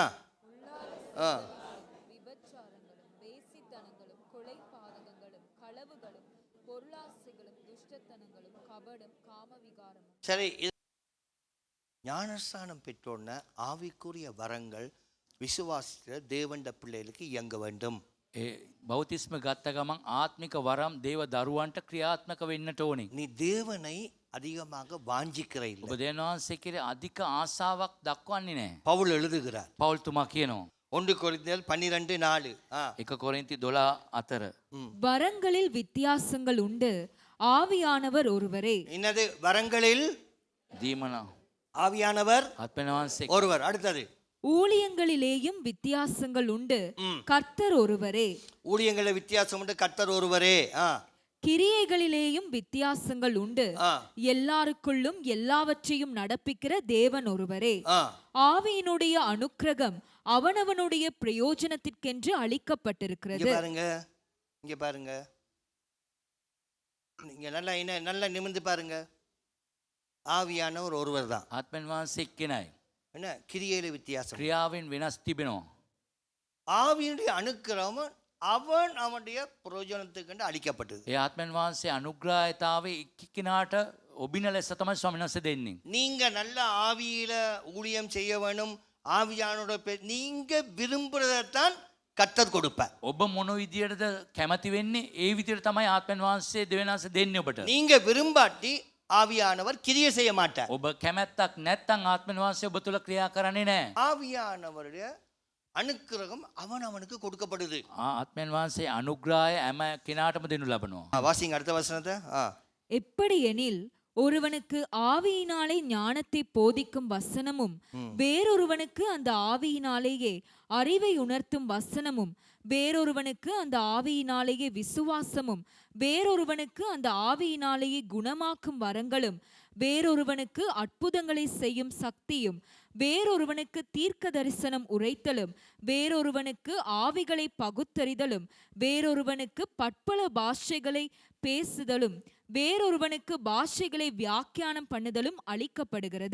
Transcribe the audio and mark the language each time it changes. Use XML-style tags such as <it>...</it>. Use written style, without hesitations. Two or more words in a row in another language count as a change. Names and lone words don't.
<ta>விபச்சாரங்களும் வேசித்தனங்களும் கொலை பாதகங்களும் களவுகளும் பொருளாசைகளும் துஷ்டத்தனங்களும் கபடும் காம விகாரமும். சரி, ஞானஸ்தானம் பெற்றோன்ன ஆவிக்குரிய வரங்கள் விசுவாசிக்கிற தேவண்ட பிள்ளைகளுக்கு இயங்க வேண்டும்.</ta> <si>ඒ බෞතිස්ම ගත්ත ගමන් ආත්මික වරම් දේව දරුවන්ට ක්‍රියාත්මක වෙන්නට ඕනේ.</si> <ta>நீ தேவனை அதிகமாக வாஞ்சிக்கிற இல்லை.</ta> <si>ඔබ දෙවියන් වහන්සේ කෙරේ අධික ආසාවක් දක්වන්නේ නැහැ.</si> <ta>பவுல் எழுதுகிறார்.</ta> <si>පවුල්තුමා කියනවා</si> <ta>1 கொரிந்தியர் 12:4.</ta> <si>1 කොරින්ති 12:4.</si> <ta>வரங்களில் வித்தியாசங்கள் உண்டு, ஆவியானவர் ஒருவரே. என்னது? வரங்களில்</ta> <si>දීමන</si> <ta>ஆவியானவர்</ta> <si>ආත්මන වහන්සේ.</si> <ta>ஒருவர். அடுத்தது ஊழியங்களிலேயும் வித்தியாசங்கள் உண்டு, கர்த்தர் ஒருவரே. ஊழியங்களில் வித்தியாசம் உண்டு, கர்த்தர் ஒருவரே. கிரியைகளிலேயும் வித்தியாசங்கள் உண்டு, எல்லாருக்குள்ளும் எல்லாவற்றையும் நடப்பிக்கிற தேவன் ஒருவரே. ஆவியினுடைய அனுக்கிரகம் அவனவனுடைய பிரயோஜனத்திற்கென்று இங்க அளிக்கப்பட்டிருக்கிறது. பாருங்க, இங்க பாருங்க, நீங்க நல்லா நிமிர்ந்து பாருங்க. ஆவியானவர் ஒருவர் தான்.</ta> <si>ආත්මෙන් වහන්සේ එක්කෙනයි.</si> <ta>என்ன கிரியையில வித்தியாசம்.</ta> <si>ක්‍රියාවෙන් වෙනස් තිබෙනවා.</si> <ta>ஆவியினுடைய அனுக்கிரகம் அவன் அவனுடைய பிரயோஜனத்துக்கு அளிக்கப்பட்டது.</ta> <si>ඒ ආත්මෙන් වහන්සේ අනුග්‍රහයතාවේ එක්කෙනාට ඔබින ලෙස තමයි ස්වාමීන් වහන්සේ දෙන්නේ.</si> <ta>நீங்க நல்ல ஆவியில ஊழியம் செய்ய வேணும். ஆவியானோட நீங்க விரும்புறதைத்தான் கர்த்தர் கொடுப்பார்.</ta> <si>ඔබ මොන විදියටද කැමති වෙන්නේ ඒ විදියට තමයි ආත්මෙන් වහන්සේ දෙවියන් වහන්සේ දෙන්නේ ඔබට.</si> <ta>நீங்க விரும்பாட்டி ஆவியானவர் கிரியை செய்ய மாட்டார்.</ta> <si>ඔබ කැමැත්තක් නැත්නම් ආත්මෙන් වහන්සේ ඔබ තුල ක්‍රියා කරන්නේ නැහැ.</si> <ta>ஆவியானவருடைய அனுக்கிரகம் அவனுக்கு கொடுக்கப்படுது.</ta> <si>ආත්මෙන් වහන්සේ අනුග්‍රහය හැම කෙනාටම දෙනු ලබනවා.</si> <ta>வாசிங்க அடுத்த வசனத்தை. எப்படி எனில் ஒருவனுக்கு ஆவியினாலே ஞானத்தை போதிக்கும் வசனமும் வேறொருவனுக்கு அந்த ஆவியினாலேயே அறிவை உணர்த்தும் வசனமும் வேறொருவனுக்கு அந்த ஆவியினாலேயே விசுவாசமும் வேறொருவனுக்கு அந்த ஆவியினாலேயே குணமாக்கும் வரங்களும் வேறொருவனுக்கு அற்புதங்களை செய்யும் சக்தியும் வேறொருவனுக்கு தீர்க்க தரிசனம் உரைத்தலும் வேறொருவனுக்கு ஆவிகளை பகுத்தறிதலும் வேறொருவனுக்கு பற்பல பாஷைகளை பேசுதலும் வேறொருவனுக்கு பாஷைகளை வியாக்கியானம் பண்ணுதலும் அளிக்கப்படுகிறது.</ta>